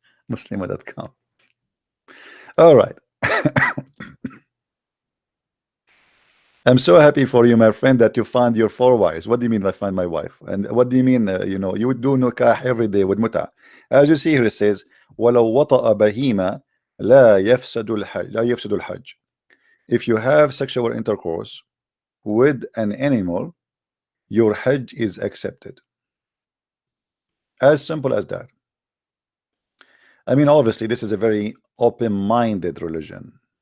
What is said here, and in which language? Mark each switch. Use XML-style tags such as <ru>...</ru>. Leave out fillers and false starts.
<en>Muslima.com. All right. I'm so happy for you, my friend, that you found your four wives. What do you mean I find my wife? And what do you mean, you would do nikah every day with muta? As you see here, it says,</en> <ar>وَلَوْ وَطَأَ بَهِيمَ لَا يَفْسَدُ الْحَجْ لَا يَفْسَدُ الْحَجْ.</ar> <en>If you have sexual intercourse with an animal, your Hajj is accepted. As simple as that. I mean, obviously, this is a very open-minded religion.</en>